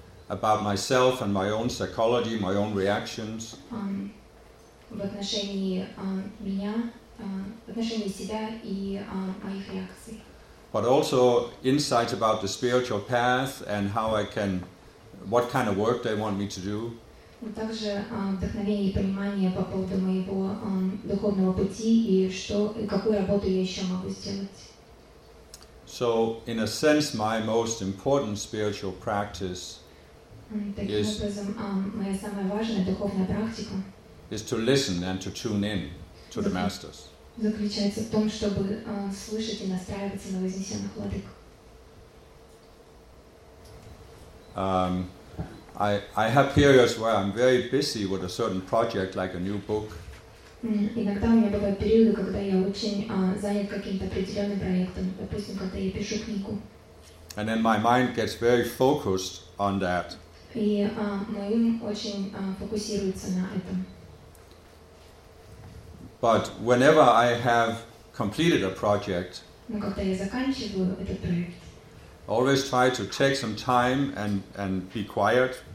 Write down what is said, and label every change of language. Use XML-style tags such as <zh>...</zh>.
<en>About myself and my own psychology, my own reactions.</en> <ru>В отношении себя и моих реакций.</ru> <en>But also insights about the spiritual path and how I can, what kind of work they want me to do.</en> <ru>Также вдохновение и понимание по поводу моего духовного пути и что и какую работу я еще могу сделать.</ru> <en>So in a sense, my most important spiritual practice is.</en> <ru>Таким образом, моя самая важная духовная практика.</ru> <en>Is to listen and to tune in to the masters.</en> <ru>Заключается в том, чтобы слышать и настраиваться на вознесенных владык.</ru> <en>I have periods where I'm very busy with a certain project, like a new book.</en> <ru>Иногда у меня бывают периоды, когда я очень занят каким-то определенным проектом, допустим, когда я пишу книгу.</ru> <en>And then my mind gets very focused on that.</en> <ru>И мой ум очень фокусируется на этом.</ru> <en>But whenever I have completed a project,</en> <ru>но когда я заканчиваю этот проект,</ru> <en>always try to take some time and be quiet.</en>